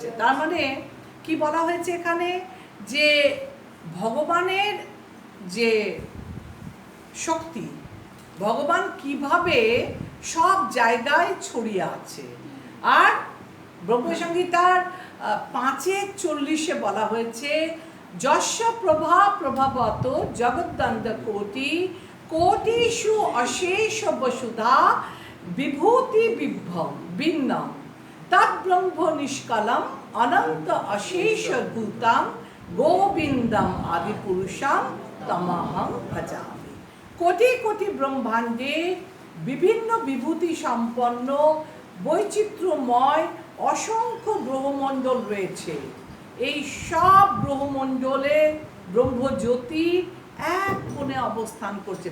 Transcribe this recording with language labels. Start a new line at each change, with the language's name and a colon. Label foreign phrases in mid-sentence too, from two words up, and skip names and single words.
Bangla: তার মানে কি বলা হয়েছে এখানে, যে ভগবানের যে শক্তি, ভগবান কিভাবে সব জায়গায় ছড়িয়ে আছে। আর ব্রহ্মসংগীতার 5:40 বলা হয়েছে,
Sanskrit: যস্য প্রভা প্রভাবত জগদ্দন্দ কোটি কোটিষু অশেষ বসুধা বিভূতি বিভ্রম ভিন্নম তদ্ব্রহ্ম নিষ্কলম অনন্ত অশেষ ভূতম গোবিন্দম আদিপুরুষম তমহং ভজামি।
Bangla: কোটি কোটি ব্রহ্মাণ্ডে বিভিন্ন বিভূতি সম্পন্ন বৈচিত্র্যময় অসংখ্য গ্রহমণ্ডল রয়েছে। এই সব গ্রহমণ্ডলে ব্রহ্মজ্যোতি এক কোণে অবস্থান করছে।